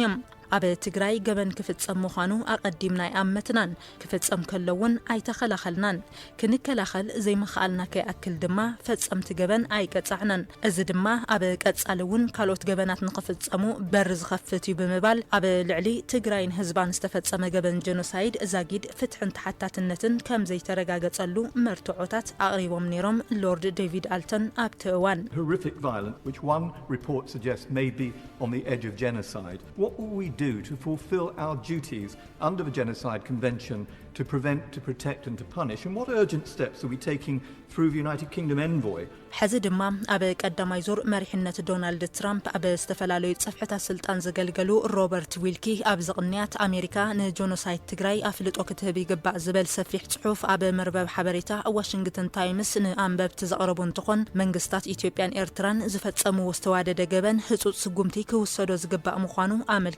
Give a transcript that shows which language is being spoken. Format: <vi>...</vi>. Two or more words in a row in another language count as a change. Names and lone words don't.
<ti>እዮም ኣብ ትግራይ ገበን ክፍጸም ምዃኑ ኣቐዲምና ይኣመትናን ክፍጸም ከለውን ኣይተኸላኸልናን ክንከላኸል ዘይምኽኣልና ከይኣክል ድማ ፈጸምቲ ገበን ኣይቀጻዕናን እዚ ድማ ኣብ ቀጻሊ እውን ካልኦት ገበናት ንኽፍጸሙ በር ዝኸፍት እዩ ብምባል ኣብ ልዕሊ ትግራይን ህዝባን ዝተፈጸመ ገበን ጀኖሳይድ ዛጊድ ፍትሕን ተሓታትነትን ከም ዘይተረጋገጸሉ መርትዖታት ኣቕሪቦም ነይሮም ሎርድ ዴቪድ ኣልተን ኣብቲ እዋን</ti> <en>horrific violence which one report suggests may be on the edge of genocide. What will we do to fulfill our duties under the Genocide Convention to prevent, to protect and to punish? And what urgent steps are we taking through the United Kingdom envoy?</en> <ti>ሕዚ ድማ ኣብ ቀዳማይ ዙር መሪሕነት ዶናልድ ትራምፕ ኣብ ዝተፈላለዩ ጽፍሕታት ስልጣን ዘገልገሉ ሮበርት ዊልኪ ኣብ ዝቕንያት ኣሜሪካ ንጆኖሳይድ ትግራይ ኣፍልጦ ክትህብ ይግባእ ዝብል ሰፊሕ ጽሑፍ ኣብ መርበብ ሓበሬታ ዋሽንግተን ታይምስ ንኣንበብቲ ዘቕረቡ እንትኾን መንግስታት ኢትዮጵያን ኤርትራን ዝፈጸምዎ ዝተዋደደ ገበን ህጹጽ ስጉምቲ ክውሰዶ ዝግባእ ምዃኑ ኣመልኪቶም</ti>